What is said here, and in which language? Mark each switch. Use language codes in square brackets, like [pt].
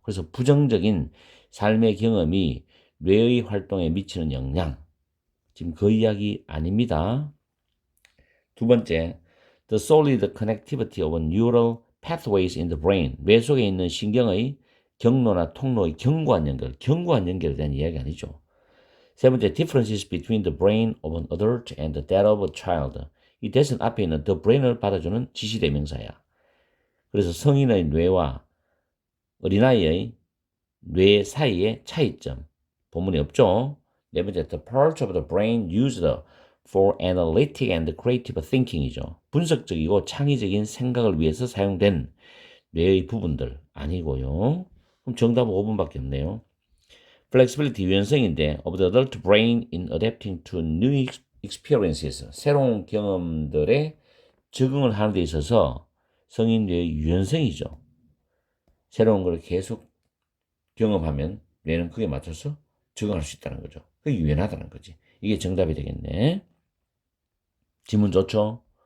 [ko] 그래서 부정적인 삶의 경험이 뇌의 활동에 미치는 영향. 지금 그 이야기 아닙니다. 두 번째, [en] The solid connectivity of neural pathways in the brain. [ko] 뇌 속에 있는 신경의 경로나 통로의 견고한 연결에 대한 이야기 아니죠. 세 번째, [en] differences between the brain of an adult and that of a child. [ko] 이 대선 앞에 있는 the brain을 받아주는 지시대명사야. 그래서 성인의 뇌와 어린아이의 뇌 사이의 차이점. 본문에 없죠. 네 번째, [en] the parts of the brain used for analytic and creative thinking이죠. [ko] 분석적이고 창의적인 생각을 위해서 사용된 뇌의 부분들 아니고요. 그럼 정답은 5번밖에 없네요. [en] flexibility [ko] 유연성인데 [en] of the adult brain in adapting to new experiences. [ko] 새로운 경험들에 적응을 하는 데 있어서 성인 뇌의 유연성이죠. 새로운 걸 계속 경험하면 뇌는 그에 맞춰서 적응할 수 있다는 거죠. 그게 유연하다는 거지. 이게 정답이 되겠네. 지문 좋죠?